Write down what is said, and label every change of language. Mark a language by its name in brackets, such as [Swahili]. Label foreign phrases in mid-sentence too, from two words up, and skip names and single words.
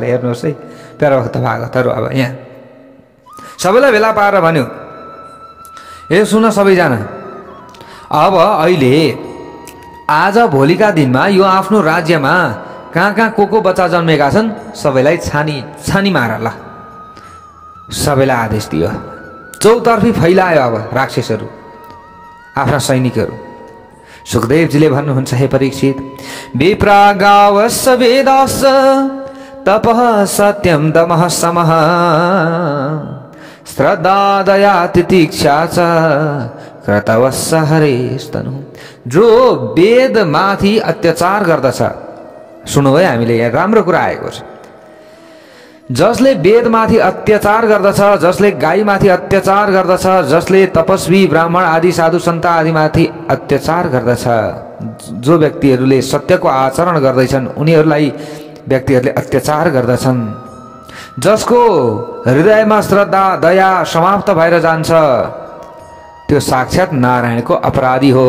[Nepali] हेर्नुहोस् है प्यारा भक्त भागवतहरू, अब यहाँ सबैलाई भेला पारेर भन्यो, ए सुन सबैजना, अब अहिले आज भोलिका दिनमा यो आफ्नो राज्यमा कहाँ कहाँ को बच्चा जन्मेका छन् सबैलाई छानी मार। ल सबैलाई आदेश दियो, चौतर्फी फैलायो अब राक्षसहरू, आफ्ना सैनिकहरू। सुखदेवजीले भन्नुहुन्छ, [Sanskrit] हे परीक्षित, विप्रागावस् वेदास् तपः सत्यम दमः समः श्रद्धा दया तितिक्षा च कृतवस् हरेस्तनु। [Nepali] जो वेद माथि अत्याचार गर्दछ, सुन्नु है हामीले यहाँ राम्रो कुरा आएको छ, जसले वेदमाथि अत्याचार गर्दछ, जसले गाईमाथि अत्याचार गर्दछ, जसले तपस्वी ब्राह्मण आदि साधु सन्त आदिमाथि अत्याचार गर्दछ, जो व्यक्तिहरूले सत्यको आचरण गर्दैछन् उनीहरूलाई व्यक्तिहरूले अत्याचार गर्दछन्, जसको हृदयमा श्रद्धा दया समाप्त भएर जान्छ त्यो साक्षात नारायणको अपराधी हो।